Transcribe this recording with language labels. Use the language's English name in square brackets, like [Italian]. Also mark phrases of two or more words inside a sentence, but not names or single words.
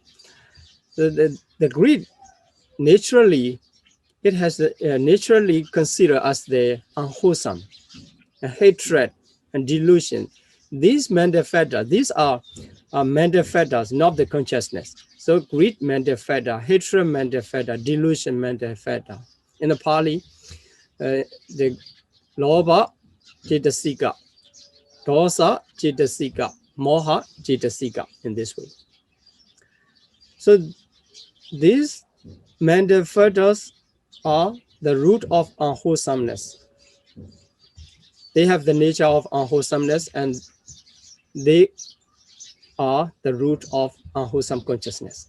[English] So the greed naturally, it has naturally considered as the unwholesome, hatred and delusion. These mental factors, these are mental factors, not the consciousness. So greed mental factor, hatred mental factor, delusion mental factor. In the Pali, the [Pali] lobha cittasika, dosa cittasika, moha cittasika, [English] in this way. So these mental factors are the root of unwholesomeness. They have the nature of unwholesomeness and they are the root of unwholesome consciousness.